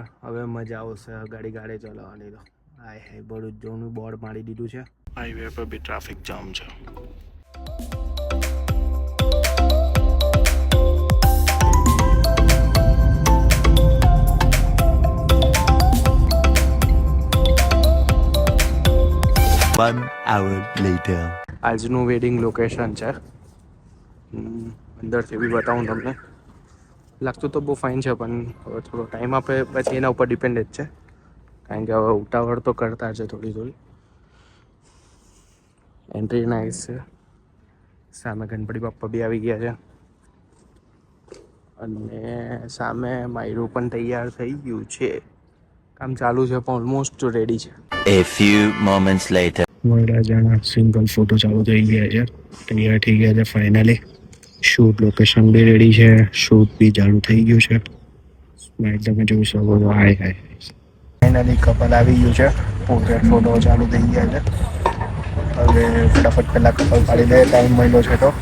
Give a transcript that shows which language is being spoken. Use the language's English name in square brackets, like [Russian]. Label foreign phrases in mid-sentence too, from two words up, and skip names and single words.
[Gujarati] હવે મજા આવશે ગાડી ચલાવવાની. તો હાય હાય ભરૂચ જવાનું બોર્ડ મારી દીધું છે. હાઈવે પર બી ટ્રાફિક જામ છે. [English] One hour later. [Gujarati] આજનું [English] wedding location [Gujarati] છે. અંદરથી બી બતાવું તમને. લાગતું તો બહુ ફાઇન છે, પણ હવે થોડો ટાઈમ આપે પછી એના ઉપર ડિપેન્ડેડ છે, કારણ કે હવે ઉતાવળ તો કરતા છે થોડી. [English] entry nice [Gujarati] છે. સામે ગણપતિ બાપ્પા બી આવી ગયા છે, અને સામે માયરું પણ તૈયાર થઈ ગયું છે. કામ ચાલુ છે પણ [English] almost ready [Gujarati] છે. [English] A few moments later. [Gujarati] વરરાજાના [English] single photo [Gujarati] ચાલુ થઈ ગયા છે, તૈયાર થઈ ગયા છે ફાઇનલી. [English] shoot location [Gujarati] બી રેડી છે, શૂટ બી ચાલુ થઈ ગયું છે. તમે જોઈ શકો છો. હાય [English] finally couple [Gujarati] આવી ગયું છે. [English] portrait photo [Gujarati] ચાલુ થઈ ગયા છે. હવે ફટાફટ પહેલાં કપલ પાડી દે, ટાઈમ મળ્યો છે તો.